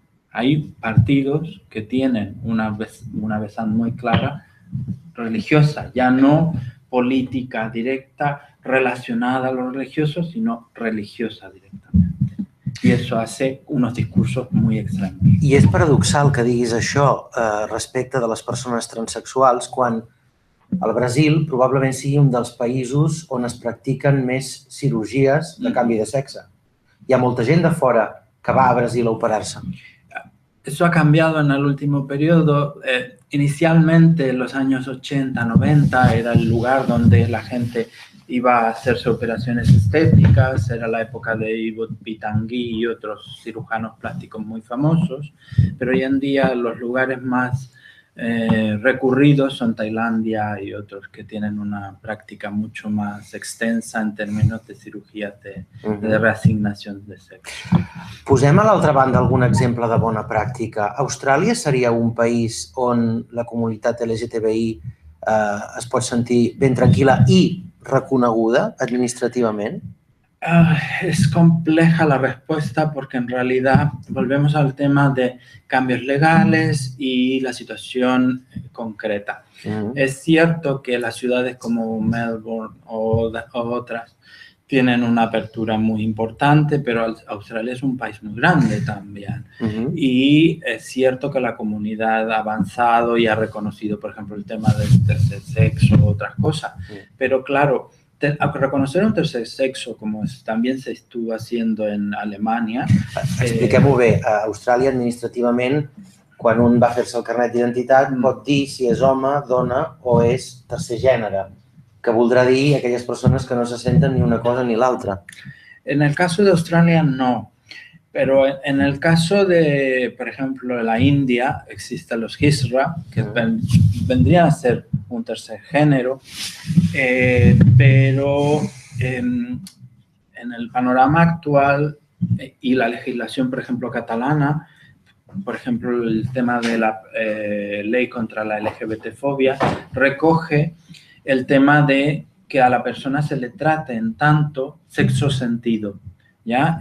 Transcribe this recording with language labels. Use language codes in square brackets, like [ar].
[es] Hay partidos que tienen una versión muy clara religiosa, ya no política directa relacionada a lo religioso, sino religiosa directamente. [ca] I això [es] hace unos discursos muy extremos. [ca] I és paradoxal que diguis això respecte de les persones transsexuals quan el Brasil probablement sigui un dels països on es practiquen més cirurgies de canvi de sexe. Hi ha molta gent de fora que va a Brasil a operar-se. [es] Eso ha cambiado en el último periodo. Inicialmente, en los años 80, 90, era el lugar donde la gente iba a hacerse operaciones estéticas, era la época de Ivo Pitangui y otros cirujanos plásticos muy famosos, pero hoy en día los lugares más recurridos son Tailandia y otros que tienen una práctica mucho más extensa en términos de cirugías de reasignación de sexo. [ca] Posem a l'altra banda algun exemple de bona pràctica. Austràlia seria un país on la comunitat LGTBI es pot sentir ben tranquil·la i reconeguda administrativament? [es] Es compleja la respuesta porque en realidad volvemos al tema de cambios legales y la situación concreta. Es cierto que las ciudades como Melbourne o otras tienen una apertura muy importante, pero Australia es un país muy grande también. Y es cierto que la comunidad ha avanzado y ha reconocido, por ejemplo, el tema del tercer sexo u otras cosas. Pero claro, reconocer un tercer sexo, como también se estuvo haciendo en Alemania... [ca] Expliquem-ho bé. A Austràlia, administrativament, quan un va fer-se el carnet d'identitat, pot dir si és home, dona o és tercer gènere, que voldrà dir aquelles persones que no se senten ni una cosa ni l'altra. [es] En el caso de Australia, no. Pero en el caso de, por ejemplo, la India, existen los Hisra, que vendrían a ser un tercer género, pero en el panorama actual y la legislación, por ejemplo, catalana, por ejemplo, el tema de la ley contra la LGBT-fobia, recoge el tema de que a la persona se le trate en tanto sexo-sentido, ¿ya?